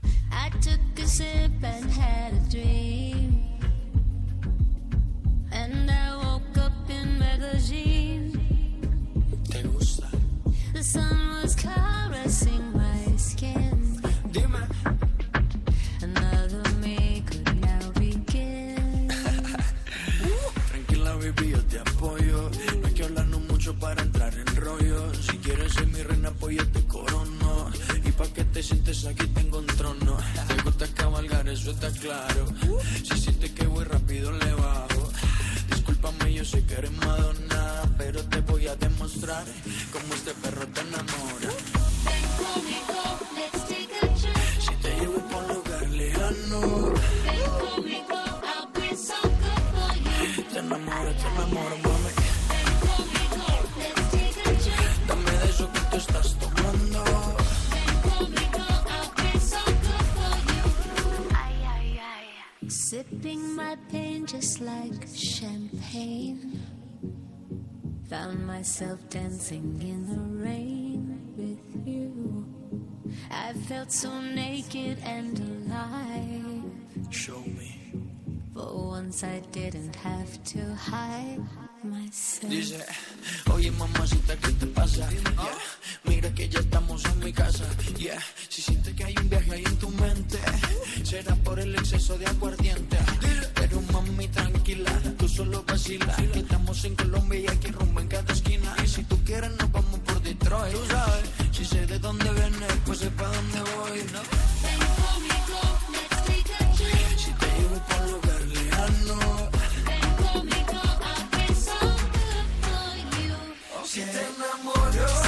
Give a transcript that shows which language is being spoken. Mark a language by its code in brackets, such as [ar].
[en] I took a sip and had a dream, and I woke up in magazine. 太古斯。 The sun was caressing my skin. Dima. Another me could now begin. [es] Tranquila, baby, yo te apoyo. No hay que hablarnos mucho para entrar en rollo. Si quieres ser mi reina, pues yo te corono. Y pa' que te sientes aquí, tengo un trono. Te gusta cabalgar, eso está claro. Si sientes que voy rápido, le bajo. Discúlpame, yo sé que eres Madonna, pero te voy a demostrar cómo este perro te enamora. Ven conmigo, [en] let's take a trip. [es] Si te llevo pa' un lugar lejano. Ven conmigo, [en] I'll be so good for you. [es] Te enamoro, te enamoro, mami. Ven conmigo, [en] let's take a trip. [es] Dame de eso que tú estás tomando. Ven conmigo, [en] I'll be so good for you. Ay, ay, ay. Sipping my pain just like champagne. Found myself dancing in the rain with you. I felt so naked and alive. Show me. For once I didn't have to hide myself. [es] Dice, oye mamacita, ¿qué te pasa? Yeah, mira que ya estamos en mi casa. Yeah, si sientes que hay un viaje ahí en tu mente, será por el exceso de aguardiente. Pero mami, tranquila, tú solo vacila. Que estamos en Colombia y aquí rumbo en cada esquina. Y si tú quieres nos vamos por Detroit. Tú sabes, si sé de dónde vienes, pues sé pa' dónde voy. Ven conmigo, [en] let's take a trip. [es] Si te llevo pa' un lugar lejano. Ven conmigo, [en] I'll be so good for you. [es] Si te enamoro.